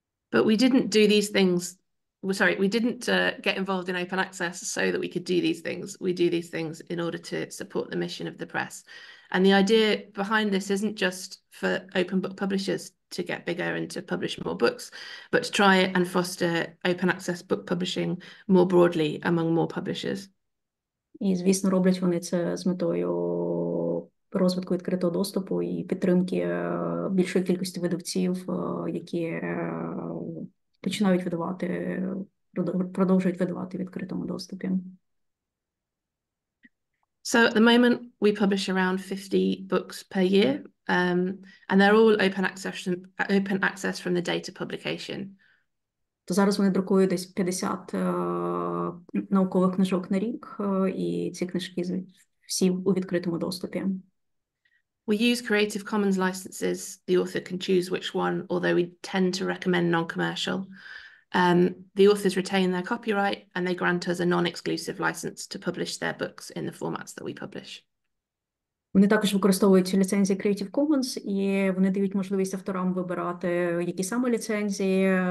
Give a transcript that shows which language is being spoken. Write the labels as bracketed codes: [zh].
[en] But we didn't do these things. We didn't get involved in open access so that we could do these things. We do these things in order to support the mission of the press. And the idea behind this isn't just for open book publishers to get bigger and to publish more books, but to try and foster open access book publishing more broadly among more publishers. [uk] І, звісно, роблять вони це з метою розвитку відкритого доступу і підтримки більшої кількості видавців, які починають видавати, продовжують видавати в відкритому доступі. [en] So at the moment, we publish around 50 books per year, and they're all open access from the data publication. [uk] То зараз вони друкують десь 50 наукових книжок на рік, і ці книжки всі у відкритому доступі. [en] We use Creative Commons licenses. The author can choose which one, although we tend to recommend non-commercial. The authors retain their copyright and they grant us a non-exclusive license to publish their books in the formats that we publish. [uk] Вони також використовують ліцензії Creative Commons, і вони дають можливість авторам вибирати, які саме ліцензії.